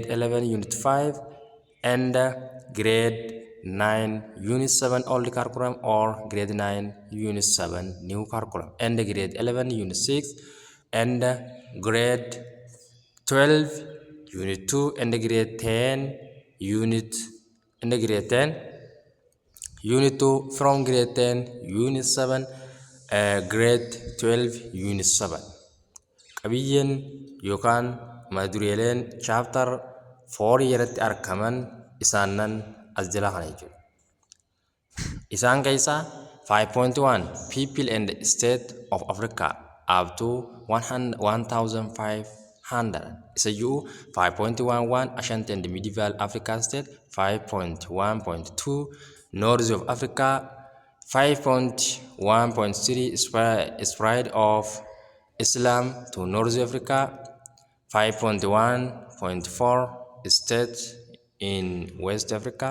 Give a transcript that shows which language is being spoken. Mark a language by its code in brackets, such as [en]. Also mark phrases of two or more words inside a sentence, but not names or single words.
[en] 11 Unit 5 and grade 9 Unit 7 old curriculum or grade 9 Unit 7 new curriculum and grade 11 Unit 6 and grade 12 Unit 2 and grade 10 Unit and grade 10 Unit 2 from grade 10 Unit 7 grade 12 Unit 7. [om] Qabiyyeen yookaan madureeleen chapter 4 irratti argaman isaanan as jala kana jechuudha. Isaan keessaa [en] 5.1 People and the State of Africa up to 1500 [om] isa jiru [en] 5.11 Ashanti and Medieval African State. 5.1.2 North of Africa. 5.1.3 Spread of Islam to North Africa. 5.1.4 States in West Africa.